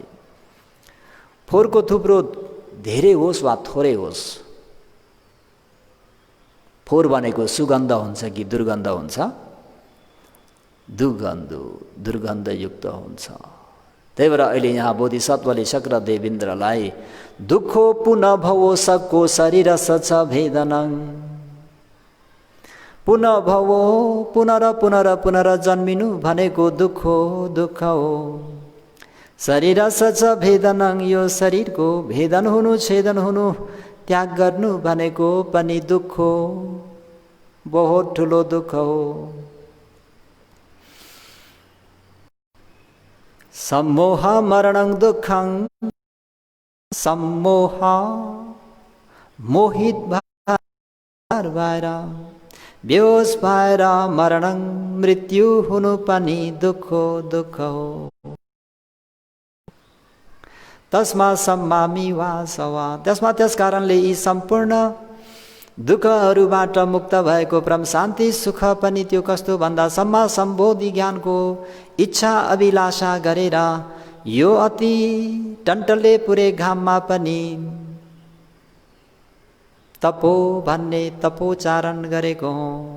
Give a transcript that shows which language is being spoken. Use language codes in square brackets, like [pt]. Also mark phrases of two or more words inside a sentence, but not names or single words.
[ne] फोरको थुप्रो धेरै होस् वा थोरै होस्, फोर भनेको सुगन्ध हुन्छ कि दुर्गन्ध हुन्छ? दुर्गन्धयुक्त हुन्छ। त्यही भएर अहिले यहाँ बोधिसत्वले शक्र देवेन्द्रलाई [pi] दुःखो पुनः भवो सकको शरीर सच भेदनं, [ne] पुनः भवो पुनः र जन्मिनु भनेको दुःख हो। [pi] शरीर सच भेदनं, [ne] यो शरीरको भेदन हुनु छेदन हुनु त्याग गर्नु भनेको पनि दुःख, बहुत ठुलो दुःख हो। [pi] सम्मोह मरणं दुःखं, [ne] सम्मोह मोहित भएर बेहोस भएर मरणं मृत्यु हुनु पनि दुःख हो। [pi] तस्मा सम्मामि वासवा। [ne] त्यस कारणले यी सम्पूर्ण दुःखहरूबाट मुक्त भएको परम शान्ति सुख पनि त्यो कस्तो भन्दा सम्मा सम्बोधि ज्ञानको इच्छा अभिलाषा गरेर यो अति टन्टले पुरे घाममा पनि तपो भन्ने तपोचारण गरेको हो।